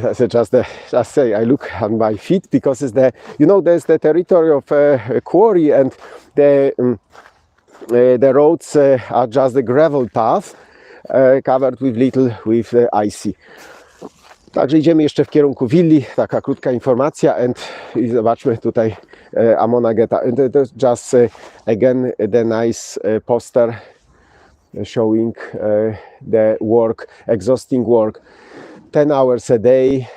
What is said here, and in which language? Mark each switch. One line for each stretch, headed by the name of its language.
English: Just say I look on my feet, because it's there's the territory of quarry, and the roads are just the gravel path covered with icy.
Polish: Także idziemy jeszcze w kierunku willi, taka krótka informacja, i zobaczmy tutaj Amona Götha.
English: Just again the nice poster showing the work, exhausting work, 10 hours a day.